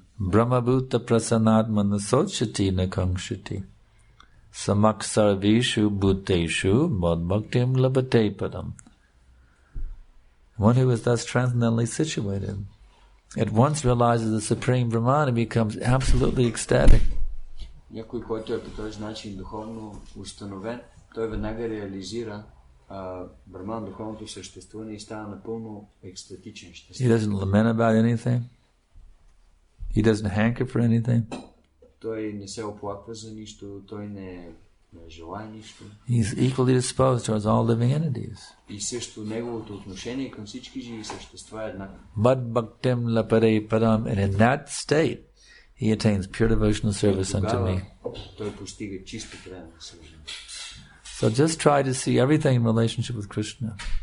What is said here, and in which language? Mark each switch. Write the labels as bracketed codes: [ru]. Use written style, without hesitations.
[sa] Brahma Bhuta Prasanatma Nasochati Nakangshati Samaksarvishu Bhuteshu Madbhaktim Labate Padam. [en] One who is thus transcendently situated at once realizes the Supreme Brahman and becomes absolutely ecstatic. [bg] Някой, който е по този начин духовно установен, той веднага реализира Брахман, духовното съществуване и става напълно екстатичен, щастлив. [en] He doesn't lament about anything. He doesn't hanker for anything. [bg] Той не се оплаква за нищо, той не желае нищо. [en] He's equally disposed towards all living entities. [bg] И също неговото отношение към всички живи същества е еднакво. [sa] Mad bhaktim lapare param, [en] and in that state he attains pure devotional service unto me. [bg] Той постига чисто преданно служение. [en] So just try to see everything in relationship with Krishna.